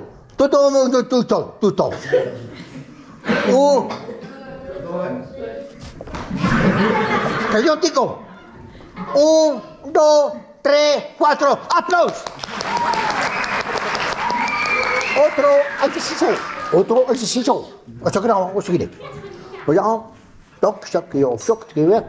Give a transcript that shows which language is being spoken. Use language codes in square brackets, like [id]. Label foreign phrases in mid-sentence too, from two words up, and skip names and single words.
[it] Tutto. Io dico 1, 2, 3, 4, applausi! [es] Otro ejercicio. Ocho que no, ocho que no. Oye, toc, shock, yo, shock, que yo.